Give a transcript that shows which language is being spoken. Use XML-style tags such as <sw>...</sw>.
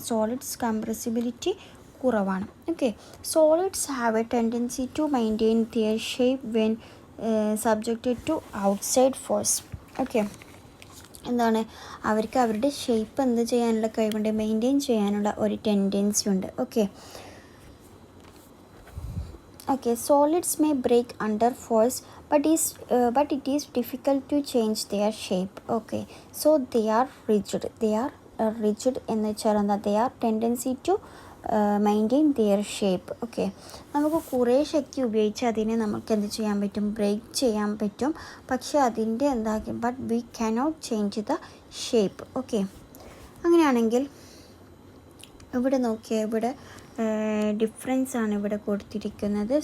<en>solids</en> <ml>compressibility കുറവാണ്.</ml> <en>Okay, solids have a tendency to maintain their shape when subjected to outside force.</en> <ml>Okay, എന്താണ്? അവർക്ക് അവരുടെ shape എന്ത് ചെയ്യാനുള്ള കഴിവുണ്ട്? മെയിൻറ്റെയിൻ ചെയ്യാനുള്ള ഒരു ടെൻഡൻസി ഉണ്ട്.</ml> <en>Okay, solids may break under force but it is difficult to change their shape. Okay, so they are rigid</en> <ml>എന്ന് വെച്ചാൽ എന്താ?</ml> <en>they are tendency to maintain their shape.</en> <ml>Okay, നമുക്ക് കുറേ ശക്തി ഉപയോഗിച്ച് അതിനെ നമുക്ക് എന്ത് ചെയ്യാൻ പറ്റും? ബ്രേക്ക് ചെയ്യാൻ പറ്റും. പക്ഷേ അതിൻ്റെ എന്താക്കി</ml> <en>But we cannot change the shape.</en> <ml>Okay, അങ്ങനെയാണെങ്കിൽ ഇവിടെ നോക്കിയാൽ ഇവിടെ ഡിഫറൻസ് ആണ് ഇവിടെ കൊടുത്തിരിക്കുന്നത്.</ml>